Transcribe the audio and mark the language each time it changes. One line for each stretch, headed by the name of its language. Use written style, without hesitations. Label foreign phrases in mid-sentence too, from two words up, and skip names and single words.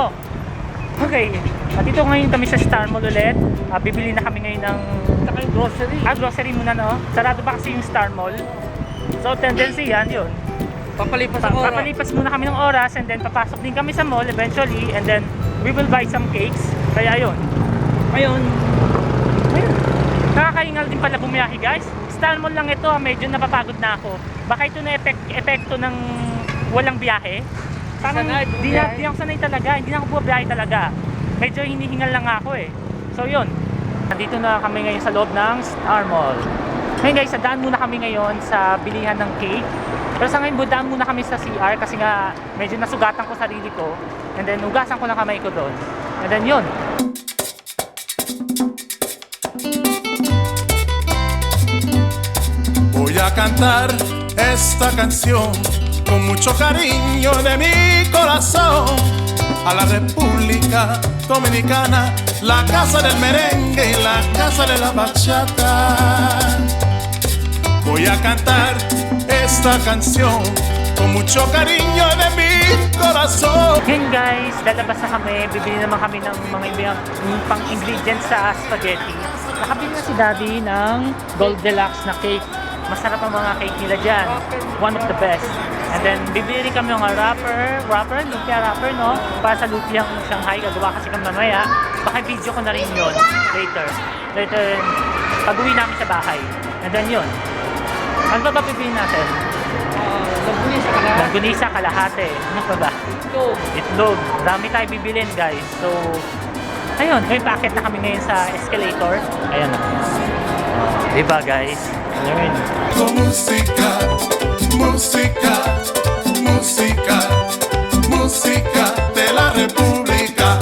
Filipino: Okay, dito ngayon kami sa Star Mall ulit. Bibili na kami ngayon ng Saka yung grocery. grocery muna no. Sarado pa kasi yung Star Mall. So tendency yan yun. Papalipas ang oras. Papalipas muna kami ng oras
English: and then
Filipino: papasok din kami sa mall eventually
English: and then we will buy some cakes.
Filipino: Kaya yun. Ayun. Nakakaingal din pala bumiyahe guys. Star Mall lang ito, medyo napapagod na ako. Baka ito na epekto ng walang biyahe. Parang di ako sanay talaga, hindi na ako bumabiyahe talaga. Medyo hinihingal lang ako eh. So yun, nandito na kami ngayon sa loob ng Star Mall. Ngayon guys, daan muna kami ngayon sa bilihan ng cake. Pero sa ngayon, daan muna kami sa CR kasi nga medyo nasugatan ko sarili ko.
English: And then
Filipino: hugasan ko lang kamay ko doon.
English: And then
Filipino: yun.
Spanish: Voy a cantar esta canción con mucho cariño de mi corazón a la República Dominicana, la casa del merengue y la casa de la bachata. Voy a cantar esta canción con mucho cariño de mi corazón.
Filipino: Yun guys, lalabas na kami. Bibili naman kami ng mga ibang pang ingredients sa spaghetti. Nakabili na si Daddy ng Gold Deluxe na cake. Masarap ang mga cake nila dyan.
English: One of the best. And then,
Filipino: bibili rin kami ng lumpia wrapper, no? Para sa lumpiang Shanghai. Gagawa kasi kami mamaya. Baka video ko na rin yun later. Pag-uwi namin sa bahay.
English: And then
Filipino: yun. Ano ba bibili natin? Nagpunisa ka na. Langgunisa, kalahate. Ano pa ba? Itlog. Dami tayo bibilin guys. So, ayun. May packet na kami ngayon sa escalator. Ayun na. Diba guys? Ayun.
Spanish: Con música, música, música, música de la República.